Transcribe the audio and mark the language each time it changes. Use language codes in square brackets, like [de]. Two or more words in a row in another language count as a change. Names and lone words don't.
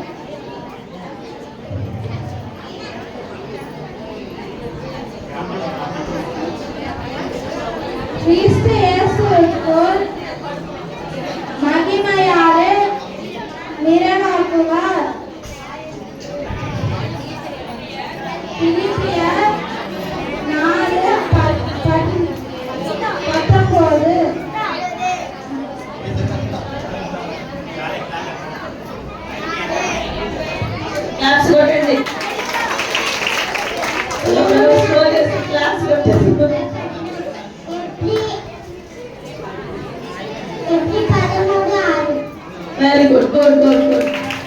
[ta] கிறிஸ்து இயேசுவுக்குள் மகிமையாலே நிறைவாக்குவார். பிலிப்பியர் 4:19. [te] క్లాస్ కొట్టండి. క్లాస్ కొట్టండి. [en] Very good, good, good, good.